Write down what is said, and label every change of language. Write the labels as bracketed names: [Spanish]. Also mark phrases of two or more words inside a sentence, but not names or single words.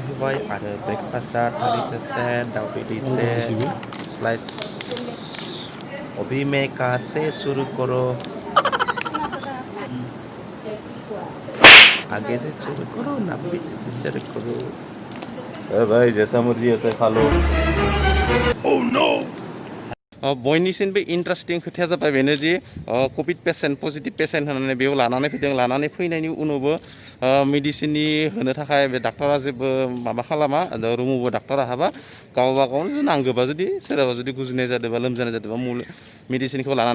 [Bodo] फैबाय आरो ब्रेकफास्टआ थालिर दैसे दावदै दैसे स्लाइस [Hindi] अभी मैं कहाँ से शुरू करो आगे से शुरू करो ना पीछे से शुरू करो भाई जैसा मर्जी ऐसा खा लो [English] oh no [Bodo] बयनिसिमबो इन्टारेस्टिं खोथाया जाबाय बेनो जे कभिड पेसेन्ट पजिटिभ पेसेन्ट होननानै बेयाव लानानै फैदों लानानै फैनायनि उनावबो मेडिसिननि होनो थाखाय बे डाक्टरा जेबो माबा खालामा रुमावबो डाक्टरा हाबा गावबा गाव नांगौबा जुदि सोरबा जुदि गुजुनाय जादोंबा लोमजानाय जादोंबा मेडिसिनखौ लानानै